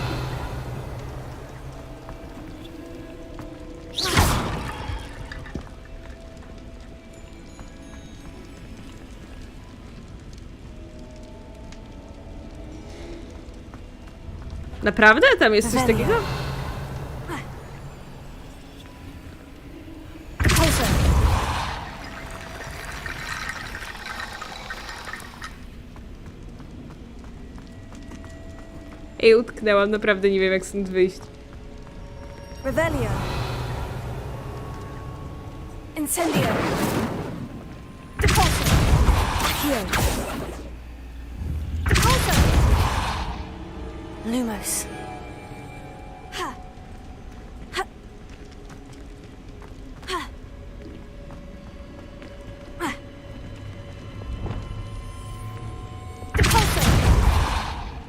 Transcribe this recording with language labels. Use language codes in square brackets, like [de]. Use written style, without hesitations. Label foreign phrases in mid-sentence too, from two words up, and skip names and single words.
[pl] Naprawdę? Tam jest coś takiego? Ej, utknęłam, naprawdę nie wiem, jak stąd wyjść. Revelio. Incendio. [en] Deposit. Here. [pl] Deposit. Lumos. Ha. Ha. Ha. Ha. Deposit.